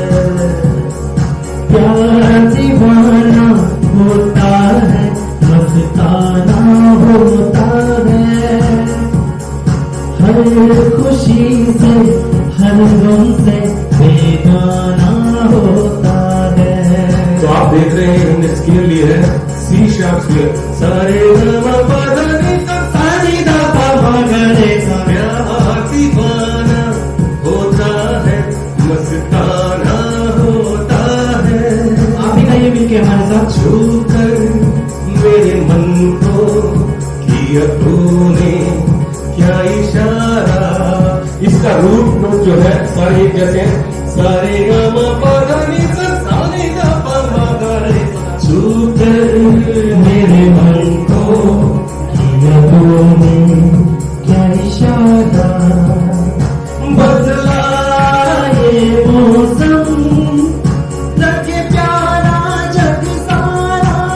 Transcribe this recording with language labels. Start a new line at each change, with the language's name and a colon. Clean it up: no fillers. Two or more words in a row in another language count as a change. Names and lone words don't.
Hindi: प्यार दीवाना होता है, मस्ताना होता है, हर खुशी से हर गम से बेगाना होता है। तो आप देख रहे हैं हमने स्केल ली है
English: C sharp scale.
Hindi: सारे गा मा पा ध नि सा सा नि ध पा मा गा रे सा। प्यार दीवाना होता है, मस्ताना होता है। आप भी गाइए मिलके हमारे साथ। छूकर मेरे मन को किया तूने क्या इशारा। इसका
English: root note
Hindi: जो है सारे एक जैसे हैं। सारे गा मा पा ध नि सा सा नि ध पा मा गा रे सा। छूकर मेरे मन को किया तूने क्या इशारा। बदला ये मौसम लगे प्यारा जग सारा।